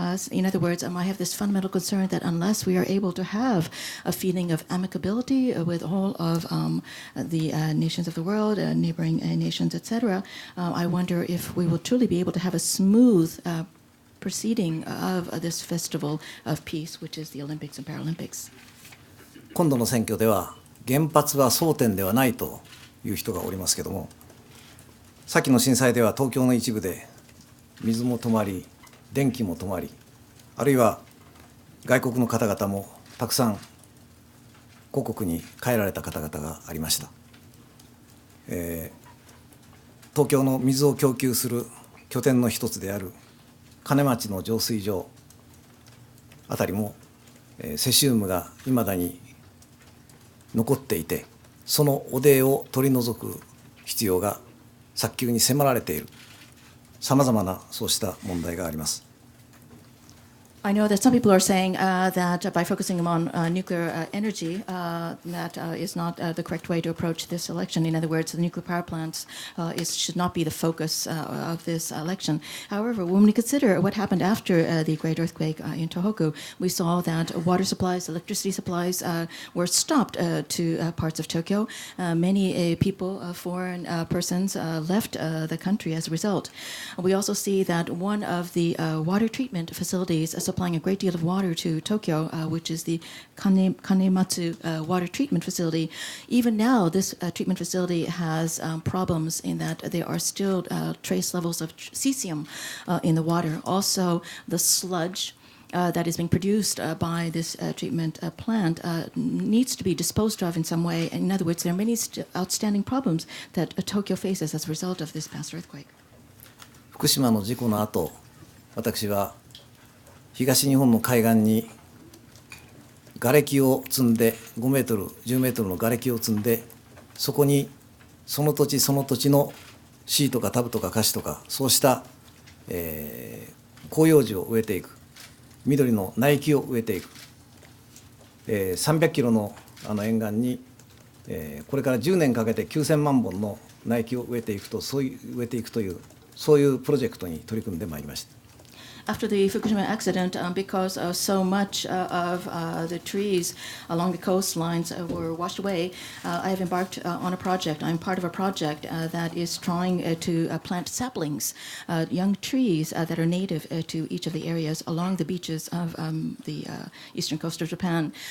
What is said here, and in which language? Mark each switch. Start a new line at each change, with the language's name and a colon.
English: In other words, I have this fundamental concern that unless we are able to have a feeling of amicability with all of the nations of the world, neighboring nations, etc., I wonder if we will truly be able to have a smooth proceeding of this festival of peace, which is the Olympics and Paralympics.
Japanese: 今度の選挙では原発は争点ではないという人がおりますけども、先の震災では東京の一部で水も止まり、電気も止まり、あるいは外国の方々もたくさん故国に帰られた方々がありました。東京の水を供給する拠点の一つである金町の浄水場あたりもセシウムがいまだに残っていて、その汚泥を取り除く必要が早急に迫られている、さまざまなそうした問題があります。
English: I know that some people are saying that by focusing on nuclear energy, that is not the correct way to approach this election. In other words, the nuclear power plants should not be the focus of this election. However, when we consider what happened after the great earthquake in Tohoku, we saw that water supplies, electricity supplies were stopped to parts of Tokyo. Many people, foreign persons, left the country as a result. We also see that one of the water treatment facilities supplying a great deal of water to Tokyo, which is the Kanematsu water treatment facility. Even now, this treatment facility has problems in that there are still trace levels of cesium in the water. Also, the sludge that is being produced by this treatment plant needs to be disposed of in some way. In other words, there are many outstanding problems that Tokyo faces as a result of this past earthquake.
Japanese: 福島の事故の後、私は東日本の海岸に瓦礫を積んで5メートル10メートルの瓦礫を積んで、そこにその土地その土地のシイとかタブとかカシとかそうした、広葉樹を植えていく、緑の苗木を植えていく、 300キロの沿岸に、これから10年かけて9000万本の苗木を植えていくというそういうプロジェクトに取り組んでまいりました。
English: After the Fukushima accident, because so much of the trees along the coastlines were washed away, I have embarked on a project. I'm part of a project that is trying to plant saplings, young trees that are native to each of the areas along the beaches of the eastern coast of Japan.